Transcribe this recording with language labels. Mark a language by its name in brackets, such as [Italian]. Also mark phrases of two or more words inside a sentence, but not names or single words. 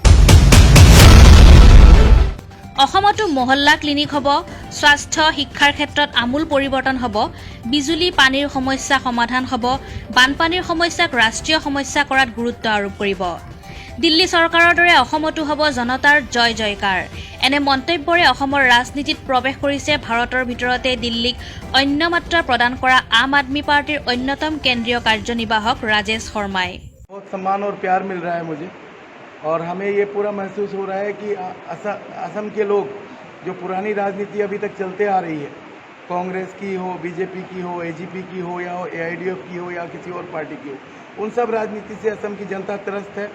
[Assamese] অসমতো মহল্লা ক্লিনিক হ'ব, স্বাস্থ্য শিক্ষাৰ ক্ষেত্ৰত আমূল পৰিৱৰ্তন হ'ব, বিজুলী পানীৰ সমস্যা সমাধান হ'ব, বানপানীৰ সমস্যাক ৰাষ্ট্ৰীয় সমস্যা কৰাত গুৰুত্ব আৰোপ কৰিব। দিল্লী চৰকাৰৰ দৰে অসমতো হ'ব জনতাৰ জয় জয়কাৰ। এনে মন্তব্যৰে অসমৰ ৰাজনীতিত প্ৰৱেশ কৰিছে ভাৰতৰ ভিতৰতে দিল্লীক অন্য মাত্ৰা প্ৰদান কৰা আম আদমি পাৰ্টিৰ অন্যতম কেন্দ্ৰীয় কাৰ্যনিৰ্বাহক ৰাজেশ শৰ্মাই। [Hindi] बहुत सम्मान और प्यार मिल रहा है मुझे और हमें ये पूरा महसूस हो रहा है कि असम के लोग जो पुरानी राजनीति अभी तक चलते आ रही है, कांग्रेस की हो, बीजेपी की हो, एजीपी की हो या एआईडीएफ की हो या किसी और पार्टी की हो, उन सब राजनीति से असम की जनता त्रस्त है।